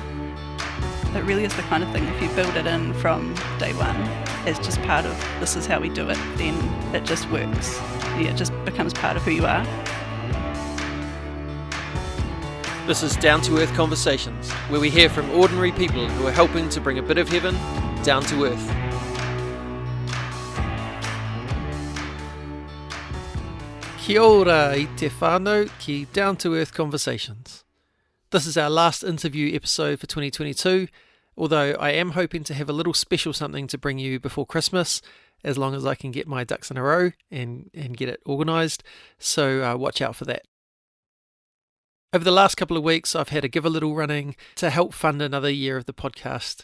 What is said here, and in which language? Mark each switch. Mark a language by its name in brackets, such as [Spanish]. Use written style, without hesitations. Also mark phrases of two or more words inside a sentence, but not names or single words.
[English] It really is the kind of thing, if you build it in from day one, as just part of this is how we do it, then it just works. Yeah, it just becomes part of who you are. This is Down to Earth Conversations, where we hear from ordinary people who are helping to bring a bit of heaven down to earth. [Māori] Kia ora i te whānau ki Down to Earth Conversations. [English] This is our last interview episode for 2022, although I am hoping to have a little special something to bring you before Christmas, as long as I can get my ducks in a row and get it organised, so watch out for that. Over the last couple of weeks, I've had a Give a Little running to help fund another year of the podcast.